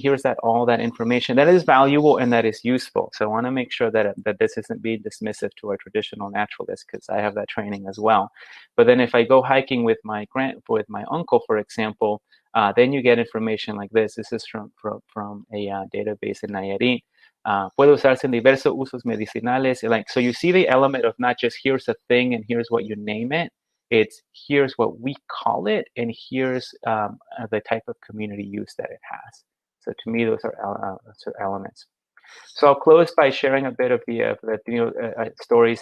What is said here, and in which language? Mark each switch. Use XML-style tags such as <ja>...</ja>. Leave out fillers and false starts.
<en>Here's all that information that is valuable and that is useful. So I want to make sure that this isn't being dismissive to our traditional naturalists, because I have that training as well. But then if I go hiking with my uncle, for example, then you get information like this. This is from a database in Nayarit.</en> <es>Puede usarse en diversos usos medicinales.</es> <en>Like, so you see the element of not just here's a thing and here's what you name it. It's here's what we call it, and here's the type of community use that it has. So to me, those are elements. So I'll close by sharing a bit of the Latino stories.</en>